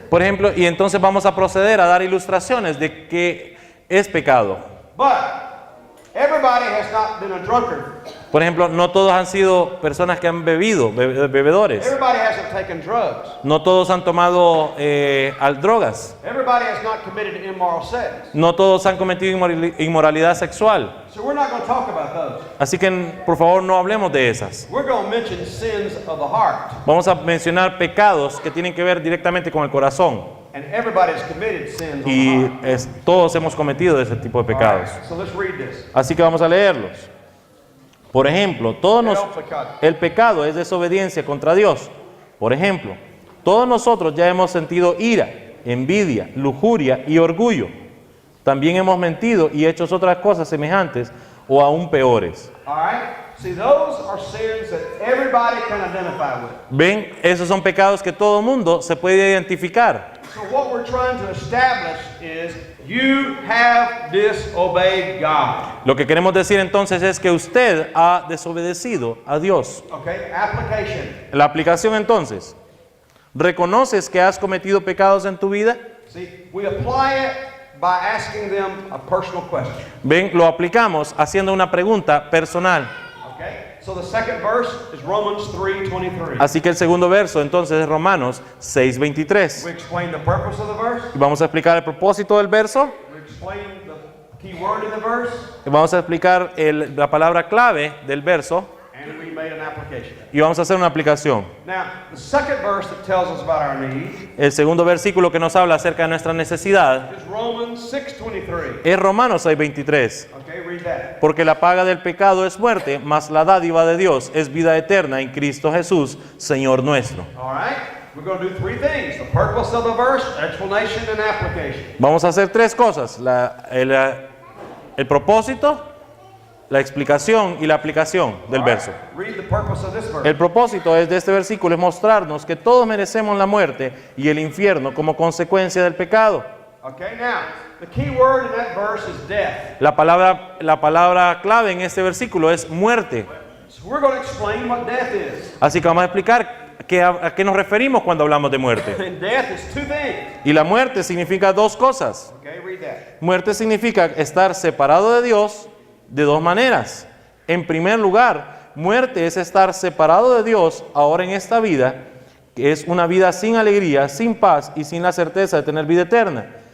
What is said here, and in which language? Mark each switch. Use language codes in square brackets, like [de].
[es] Por ejemplo, y entonces vamos a proceder a dar ilustraciones de qué es pecado. [en] But everybody has not been a drunkard. [es] Por ejemplo, no todos han sido personas que han bebido, bebedores. [en] Everybody hasn't taken drugs. [es] No todos han tomado drogas. [en] Everybody has not committed immoral sex. [es] No todos han cometido inmoralidad sexual. [en] So we're not going to talk about those. [es] Así que, por favor, no hablemos de esas. [en] We're going to mention sins of the heart. [es] Vamos a mencionar pecados que tienen que ver directamente con el corazón. [en] And everybody's committed sins of the [es] Y [en] heart. [es] todos hemos cometido ese tipo de [en] All [es] pecados. [en] right, so let's read this. [es] Así que vamos a leerlos. Por ejemplo, el pecado es desobediencia contra Dios. Por ejemplo, todos nosotros ya hemos sentido ira, envidia, lujuria y orgullo. También hemos mentido y hecho otras cosas semejantes o aún peores. [en] All right? See, those are sins that everybody can identify with. [es] Ven, esos son pecados que todo mundo se puede identificar. [en] So what we're trying to establish is you have disobeyed God. [es] Lo que queremos decir entonces es que usted ha desobedecido a Dios. [en] Okay? Application. [es] La aplicación entonces, ¿reconoces que has cometido pecados en tu vida? [en] See, we apply it by asking them a personal question. [es] Ven, lo aplicamos haciendo una pregunta personal. [en] Okay? So the second verse is Romans 3:23. [es] Así que el segundo verso entonces es Romanos 6:23. [en] We explain the purpose of the verse. [es] Y vamos a explicar el propósito del verso. [en] We explain the key word in the verse. [es] Y vamos a explicar la palabra clave del verso. [en] And we made an application. [es] Y vamos a hacer una aplicación. [en] Now, the second verse that tells us about our need [es] El segundo versículo que nos habla acerca de nuestra necesidad [en] is Romans 6:23. [es] es Romanos 6:23. [en] Okay, read that. [es] Porque la paga del pecado es muerte, mas la dádiva de Dios es vida eterna en Cristo Jesús, Señor nuestro. [en] All right? We're going to do 3 things: the purpose of the verse, explanation, and application. [es] Vamos a hacer 3 cosas: el propósito, la explicación y la aplicación del [en] All right? [es] verso. [en] Read the purpose of this verse. [es] El propósito de este versículo es mostrarnos que todos merecemos la muerte y el infierno como consecuencia del pecado. [en] Okay, now, the key word in that verse is death. [es] La palabra clave en este versículo es muerte. [en] So we're going to explain what death is. [es] Así que vamos a explicar a qué nos referimos cuando hablamos de muerte. [en] And death is two things. [es] Y la muerte significa dos cosas. [en] Okay, read that. [es] Muerte significa estar separado de Dios de dos maneras. En primer lugar, muerte es estar separado de Dios ahora en esta vida, que es una vida sin alegría, sin paz y sin la certeza de tener vida eterna.